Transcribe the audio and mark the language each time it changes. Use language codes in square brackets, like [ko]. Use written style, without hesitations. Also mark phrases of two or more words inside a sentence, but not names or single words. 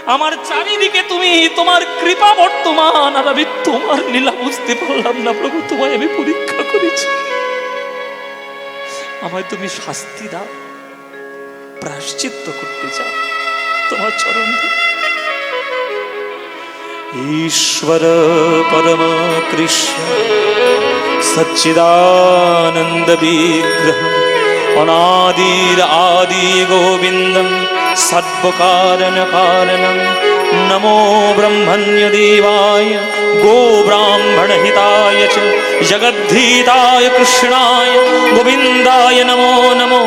[bn] আমার চারিদিকে তুমি, তোমার কৃপা বর্তমান, আর আমি তোমার লীলা বুঝতে পারলাম না প্রভু। তোমায় আমি পরীক্ষা করেছি, আমায় তুমি শাস্তি দাও, প্রায়শ্চিত্ত করতে চাও, তোমার চরণ ধরে। [sa] ईश्वर परम कृष्ण सच्चिदानंद विग्रह अनादिर आदि गोविंदम सद्वकारण कारणम नमो ब्रह्मण्य देवाय गो ब्राह्मण हिताय च जगद्धीताय कृष्णाय गोविंदाय नमो नमो।